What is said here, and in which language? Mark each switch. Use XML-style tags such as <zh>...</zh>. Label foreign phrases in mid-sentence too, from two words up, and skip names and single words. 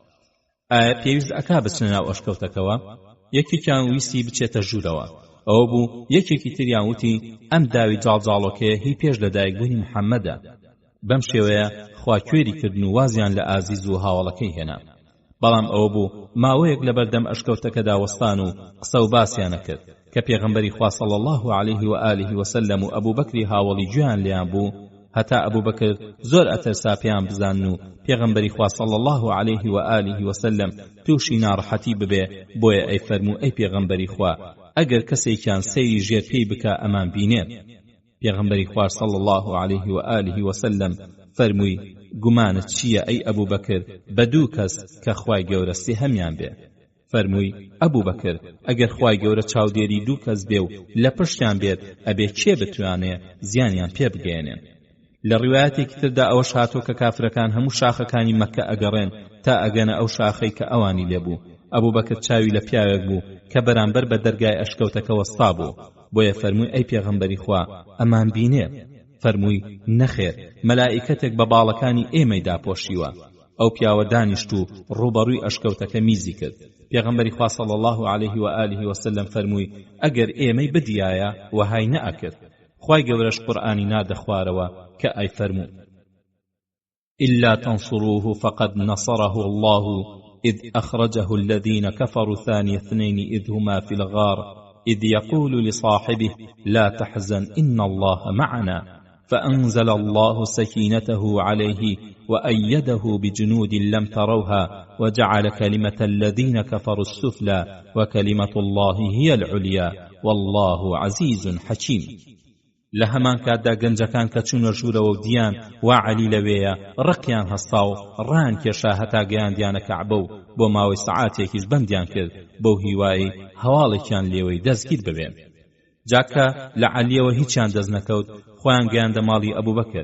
<ckb>ئایا پێویست ئەکا بچنە ناو ئەشکەوتەکەوە؟ یەکێکیان ویستی بچێتە ژوورەوە، ئەوە بوو یەکێکی تریان وتی ئەم داوی جاڵجاڵۆکەیە هی پێش لە دایکبوونی محەممەدە. بەم شێوەیە خوا کوێری کردن و وازیان لە ئازیز و هاوڵەکەی هێنا. بەڵام ئەوە بوو ماوەیەک لە بەردەم ئەشکەوتەکەدا وەستان و قسە و باسیانە کرد کە پێغەمبەری خوا</ckb> <ar>صلى الله عليه وآله وسلم</ar> <ckb>و ئەبوو بەکری هاوڵی گوێیان لێیان بوو، هەتا ئەبوو بەکر زۆر ئەتەرسا پێیان بزانن و پێغەمبەری خوا</ckb> <ar>صلى الله عليه وآله وسلم</ar> <ckb>تووشی ناڕەحەتی ببێ. بۆیە ئەی فەرموو ئەی پێغەمبەری خوا، ئەگەر کەسێکیان سەیری ژێر پێی بکە ئەمان بینێت. پێغەمبەری خوا</ckb> <ar>صلى الله عليه وآله وسلم</ar> <ckb>فەرمووی گومانت چییە ئەی ئەبوو بەکر بە دوو کەس کە خوای گەورە هەمیان بێ؟ فەرمووی ئەبوو بەکر ئەگەر خوای گەورە چاودێری دوو کەس بێ و لە پشتیان بێت ئەبێ کێ بتوانێ زیانیان پێ بگەێنێن؟ لە ڕیوایەتێکی تردا ئەوەش هاتووە کە کافرەکان هەموو شاخەکانی مەکە ئەگەڕێن تا ئەگەنە ئەو شاخەی کە ئەوانی لێبوو. ئەبوو بەکر چاوی لە پیاوێک بوو کە بەرامبەر بە دەرگای ئەشکەوتەکە وەستا بوو، بۆیە فەرمووی ئەی پێغەمبەری خوا ئەمان بینێ؟ فەرمووی نەخێر، مەلائیکەتێک بە باڵەکانی ئێمەی داپۆشیوە. ئەو پیاوە دانیشت و ڕوبەڕووی ئەشکەوتەکە میزی کرد. پێغەمبەری خوا</ckb> <ar>صلى الله عليه وآله وسلم</ar> <ckb>فەرمووی ئەگەر ئێمەی بدیایە وەهای نەئەکرد. خوای گەورەش قورئانی نادە خوارەوە کە ئەی فەرموو</ckb> <ar>إلا تنصروه فقد نصره الله إذ أخرجه الذين كفروا ثاني اثنين إذ هما في الغار إذ يقول لصاحبه لا تحزن إن الله معنا فأنزل الله سكينته عليه وأيده بجنود لم تروها وجعل كلمة الذين كفروا السفلى وكلمة الله هي العليا والله عزيز حكيم.</ar> <ckb>لهمان کاتدا گەنجەکان کە چوونە ژوورەوە و دیان وا عەلی لەوێیە ڕقیان هەستا و ڕان کێشا هەتا گەیاندیانە کەعبە و بۆ ماوەی سەعاتێکیش بەندیان کرد بەو هیوایی هەواڵێکیان لێوەی دەستگیر ببێ. جاکە لە عەلیەوە هیچیان دەست نەکەوت خۆیان گەیاندە ماڵی ئەبوبەکر.</ckb>